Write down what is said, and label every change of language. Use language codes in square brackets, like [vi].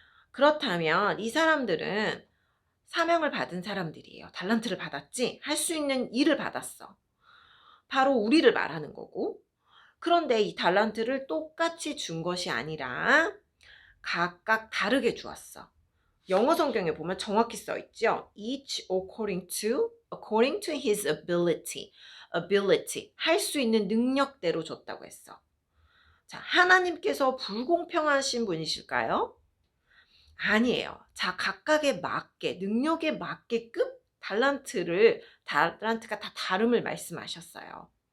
[ko] 그렇다면 이 사람들은 사명을 받은 사람들이에요. 달란트를 받았지? 할 수 있는 일을 받았어. 바로 우리를 말하는 거고. 그런데 이 달란트를 똑같이 준 것이 아니라 각각 다르게 주었어. 영어 성경에 보면 정확히 써 있죠. [en] Each according to his ability. [ko] 할 수 있는 능력대로 줬다고 했어. 자, 하나님께서 불공평하신 분이실까요? 아니에요. 자, 각각에 맞게, 능력에 맞게끔 달란트가 다 다름을 말씀하셨어요.